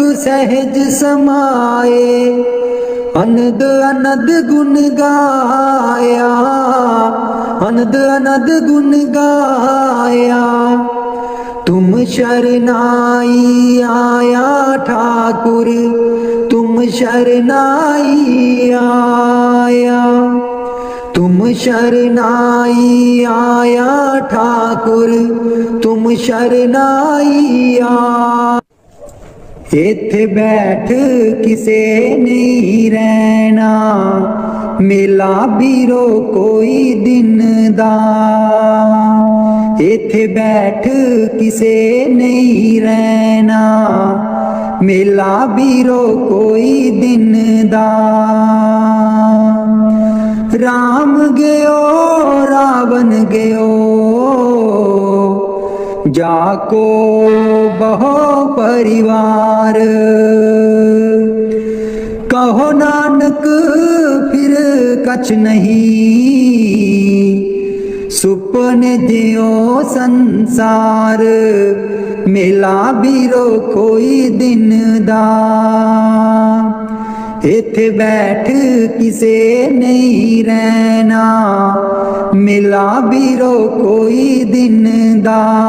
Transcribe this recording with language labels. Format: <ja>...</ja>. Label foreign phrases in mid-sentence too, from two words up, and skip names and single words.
<pa>ਸਹਜ ਸਮਾਏ ਅਨਦ ਅਨਦ ਗੁਣ ਗਾਇਆ ਅਨਦ ਅਨਦ ਗੁਣ ਗਾਇਆ ਤੁਮ ਸਰਣਾਈ ਆਇਆ ਠਾਕੁਰ ਤੁਮ ਸਰਣਾਈ ਆਇਆ ਤੁਮ ਸਰਣਾਈ ਆਇਆ ਠਾਕੁਰ ਤੁਮ ਸਰਣਾਈ ਆਇਆ। ਇੱਥੇ ਬੈਠ ਕਿਸੇ ਨਹੀਂ ਰਹਿਣਾ ਮੇਲਾ ਬੀਰੋ ਕੋਈ ਦਿਨ ਦਾ ਇੱਥੇ ਬੈਠ ਕਿਸੇ ਨਹੀਂ ਰਹਿਣਾ ਮੇਲਾ ਬੀਰੋ ਕੋਈ ਦਿਨ ਦਾ।</pa> <hi>राम गयो रावण गयो जाको बहो परिवार कहो नानक फिर कछ नहीं सुपने जियो संसार</hi> <pa>ਮੇਲਾ ਬੀਰੋ ਕੋਈ ਦਿਨ ਦਾ ਇੱਥੇ ਬੈਠ ਕਿਸੇ ਨਹੀਂ ਰਹਿਣਾ ਮੇਲਾ ਬੀਰੋ ਕੋਈ ਦਿਨ ਦਾ।</pa>